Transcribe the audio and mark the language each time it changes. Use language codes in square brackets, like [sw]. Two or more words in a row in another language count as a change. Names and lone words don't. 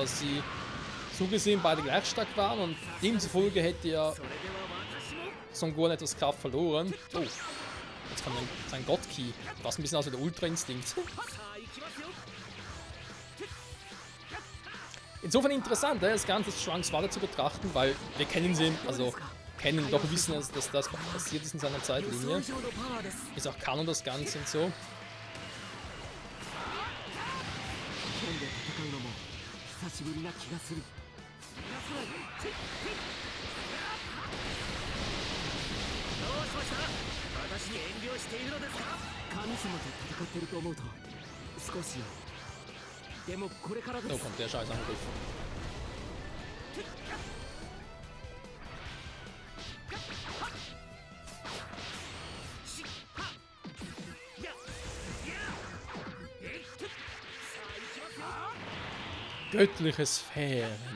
[de] Dass sie so gesehen beide gleich stark waren und demzufolge hätte ja Son Gohan etwas Kraft verloren. Oh, jetzt kommt sein God-Key. Was ein bisschen aus wie der Ultra-Instinkt. Insofern interessant, das Ganze als Trunks Vater zu betrachten, weil wir kennen sie, also kennen, doch wissen, dass das passiert ist in seiner [ja] 予想 [de] Zeitlinie. [ja] 以上のパワーです [de] Ist auch Kanon das Ganze und so. [ja] 剣で戦うのも久しぶりな気がする。どうしました私に遠慮しているのですか神様と戦ってると思うと少し。でもこれからで [de] So [ja] す。 [de] kommt der Scheißangriff. Göttliche Sphären.